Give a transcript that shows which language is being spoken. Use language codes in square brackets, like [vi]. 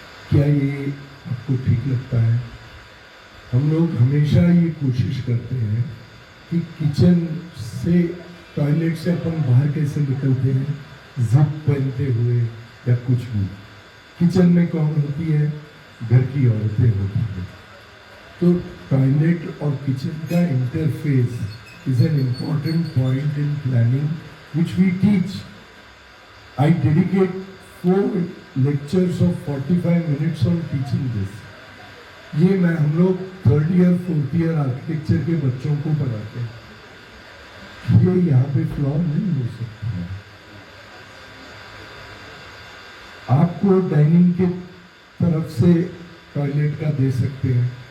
[hi] क्या ये आपको ठीक लगता है? हम लोग हमेशा ये कोशिश करते हैं कि किचन से, टॉयलेट से अपन बाहर कैसे निकलते हैं, जिप पहनते हुए या कुछ भी। किचन में कौन होती है? घर की औरतें होती हैं। तो टॉयलेट और किचन का [en] Interface is an important point in planning which we teach. I dedicate 4 lectures of 45 minutes on teaching this. [hi] ये मैं हम लोग 3rd year 4th year architecture के बच्चों को पढ़ाते हैं। ये यहाँ पे फ्लॉ नहीं हो सकता है। आपको डाइनिंग के तरफ से टॉयलेट का दे सकते हैं,